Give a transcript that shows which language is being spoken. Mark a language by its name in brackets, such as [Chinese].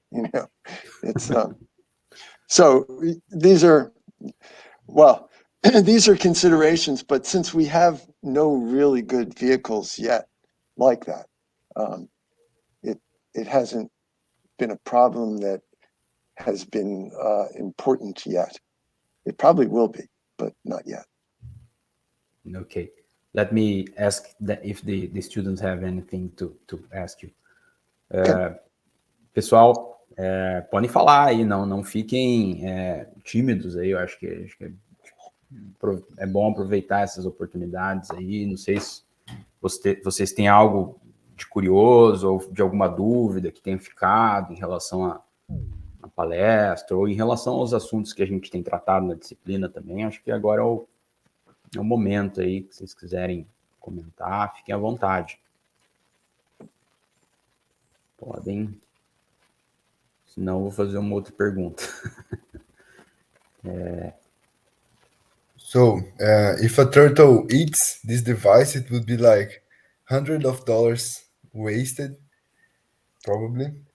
[English] You know, it's so these are these are considerations, but since we have no really good vehicles yet like that, it hasn't been a problem that has been important yet. It probably will be, but not yet. Okay. Let me ask if the students have anything to ask you. [Portuguese] Pessoal, podem falar aí, não fiquem tímidos aí, eu acho que é bom aproveitar essas oportunidades aí. Não sei se vocês têm algo de curioso ou de alguma dúvida que tenha ficado em relação à palestra ou em relação aos assuntos que a gente tem tratado na disciplina também. Acho que agora é o momento aí que vocês quiserem comentar, fiquem à vontade. Podem. Senão eu vou fazer uma outra pergunta. [English] So, if a turtle eats this device, it would be like $100 of wasted, probably.